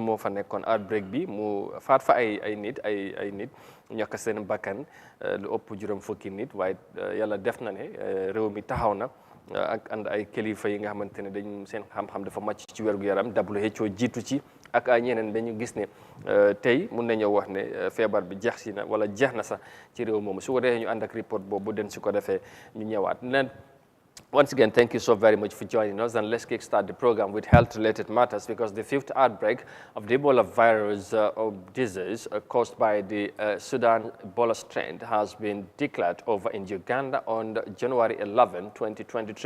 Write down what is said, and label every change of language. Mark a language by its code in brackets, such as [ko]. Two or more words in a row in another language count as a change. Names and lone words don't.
[wo] moo fa nekkoon outbreak bi mu faat fa ay nit ñàkk seen bakkan lu ëpp juróom fukki nit waaye yàlla def na ne réew mi taxaw na ak ànd ay kilifa yi nga xamante ne dañ seen xam-xam dafa màcc ci wér-gu-yaram WHO jiitu ci ak ay ñeneen dañu gis ne tey mun nañoo wax ne feebar bi jeex na sax ci réew moomu su ko defee ñu ànd ak report boobu den su ko defee ñu ñëwaat leen. [en] Once again, thank you so very much for joining us, and let's kickstart the program with health-related matters because the 5th outbreak of the Ebola virus disease caused by the Sudan Ebola strain has been declared over in Uganda on January 11, 2023.